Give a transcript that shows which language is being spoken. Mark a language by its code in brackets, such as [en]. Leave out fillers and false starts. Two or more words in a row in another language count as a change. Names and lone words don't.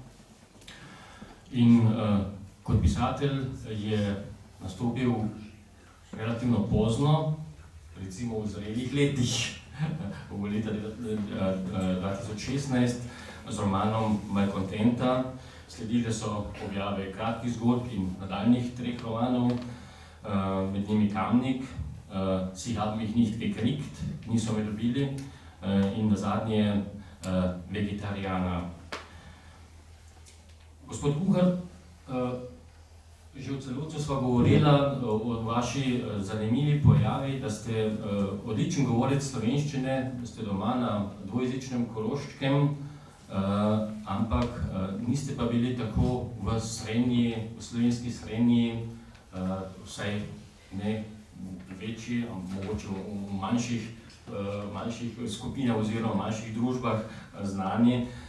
[sl] In kot pisatelj je nastopil relativno pozno, recimo v zrelih letih, v leta 2016 z romanom Malkontenta. Sledile so objave kratkih zgodb in nadaljnih 3 romanov, med njimi Kamnik, [de] Sie haben mich nicht gekriegt, [sl] niso me dobili, in nazadnje Vegetariana. Gospod Kuhar, že v celotcu sva govorila o vaši zanimivi pojavi, da ste odličen govorec slovenščine, da ste doma na dvojezičnem Koroškem, ampak niste pa bili tako v slovenski Srenji, vsaj ne v večji, mogoče v manjših skupinah oziroma manjših družbah znani.